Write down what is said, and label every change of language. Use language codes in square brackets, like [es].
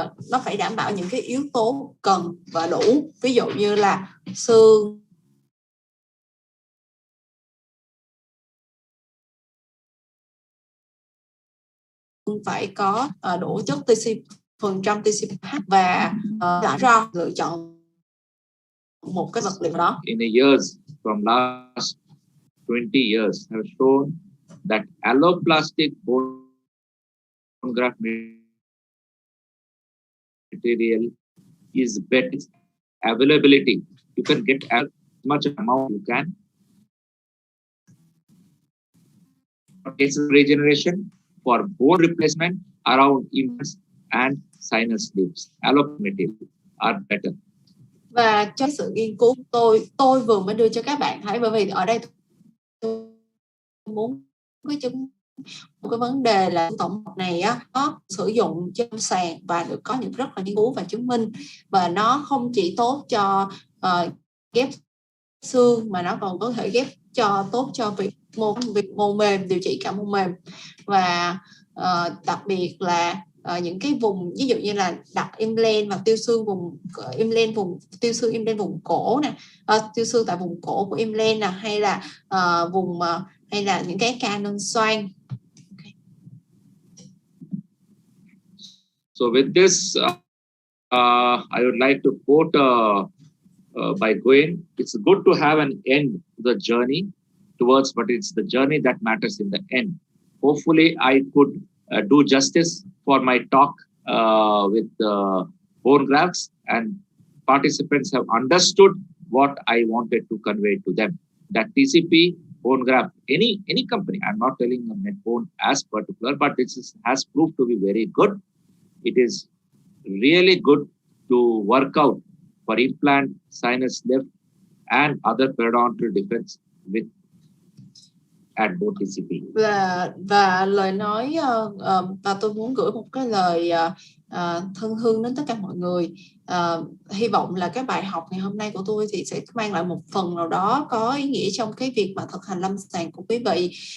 [vi] Nó phải đảm bảo những cái yếu tố cần và đủ. Ví dụ như là xương phải có đủ chất phần trăm TCPH và lựa chọn một cái vật liệu đó. [en] In the years from last 20 years have shown that alloplastic bone graft material is better availability. You can get as much amount you can. Case regeneration for bone replacement around implants and sinus lifts, alloplastic material are better. [vi] Và trong sự nghiên cứu tôi vừa mới đưa cho các bạn thấy, bởi vì ở đây muốn một cái vấn đề là tổng hợp này á, nó sử dụng trên sàn và được có những rất là nghiên cứu và chứng minh, và nó không chỉ tốt cho ghép xương mà nó còn có thể ghép tốt cho việc mô mềm, điều trị cả mô mềm. Và đặc biệt là những cái vùng ví dụ như là đặt implant và tiêu xương vùng implant vùng cổ nè, tiêu xương tại vùng cổ của implant nè, hay là hay là những cái ca nâng xoang. [en] So with this, I would like to quote by Gwen, it's good to have an end to the journey towards, but it's the journey that matters in the end. Hopefully, I could do justice for my talk with bone grafts, and participants have understood what I wanted to convey to them. That TCP, bone graft, any company, I'm not telling Medbone as particular, but this has proved to be very good. It is really good to work out for implant, sinus lift, and other periodontal defects with at both TCP. [vi] Và lời nói và tôi muốn gửi một cái lời thân thương đến tất cả mọi người. Hy vọng là cái bài học ngày hôm nay của tôi thì sẽ mang lại một phần nào đó có ý nghĩa trong cái việc mà thực hành lâm sàng của quý vị.